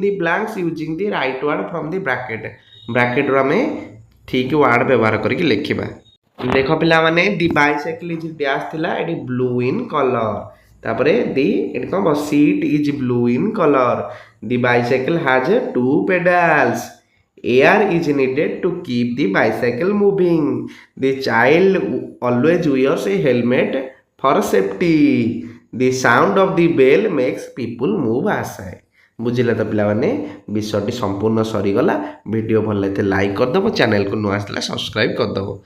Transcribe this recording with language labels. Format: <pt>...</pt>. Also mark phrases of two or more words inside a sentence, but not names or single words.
<en>the blanks using the right word from the bracketru</en> <or>ଆମେ ଠିକ୍ ୱାର୍ଡ ବ୍ୟବହାର କରିକି ଲେଖିବା ଦେଖ ପିଲାମାନେ</or> <en>the bicycle is ଡ୍ୟାସ୍</en> <or>ଥିଲା ଏଠି</or> <en>blue in color</en> <or>ତାପରେ ଏଠି କ'ଣ ହେବ</or> <en>seat is blue in color the bicycle has 2 pedals air is needed to keep the bicycle moving the child always wears a helmet for safety the sound of the bell makes people move aside</en> <or>ବୁଝିଲେ ତ ପିଲାମାନେ ବିଷୟଟି ସମ୍ପୂର୍ଣ୍ଣ ସରିଗଲା ଭିଡ଼ିଓ ଭଲ ଲାଗିଥିଲେ ଲାଇକ୍ କରିଦେବ ଚ୍ୟାନେଲକୁ ନୂଆ ଆସିଲେ ସବସ୍କ୍ରାଇବ୍ କରିଦେବ</or>